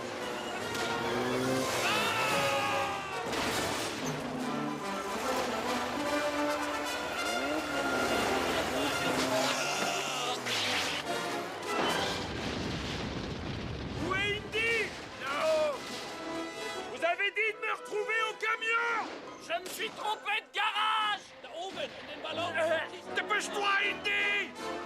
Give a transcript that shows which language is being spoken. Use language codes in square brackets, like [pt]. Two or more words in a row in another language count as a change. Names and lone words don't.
[fr] Où est Indy? Non! Vous avez dit de me retrouver au camion! Je me suis trompé de garage! [de] Da oben, in den Ballon! [fr] Dépêche-toi, Indy!